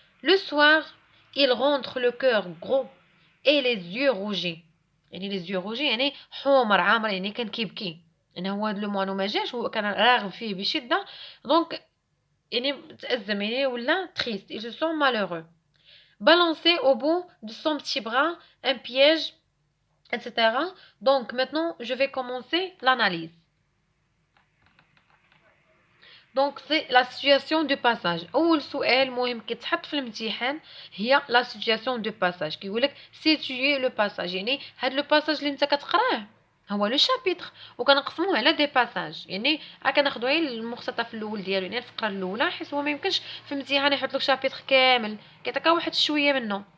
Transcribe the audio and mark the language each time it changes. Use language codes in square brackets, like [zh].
[fr] le soir il rentre le cœur gros et les yeux rougis، [ar] يعني les yeux rougis يعني حمر عامر، يعني كان كيبكي، يعني هو هاد لو موانو ما جاش، هو كان راغب فيه بشده، دونك يعني تأزم، يعني ولا triste، [fr] il se sent malheureux. balancer au bout de son petit bras un piège, etc. Donc maintenant je vais commencer l'analyse. [ar] دونك سي لا سيتوياسيون دو باساج. اول سؤال مهم كيتحط في الامتحان هي لا سيتوياسيون دو باساج. كيقولك سيتوي لو باساج، يعني هاد لو باساج اللي انت كتقراه هو لو شابيتر، وكنقسموه على دي باساج، يعني كناخذوا غير المقتطف الاول ديالو، يعني الفقره الاولى، حيت هو ما يمكنش في الامتحان يحط لك شابيتر كامل، كيعطيك واحد شويه منه.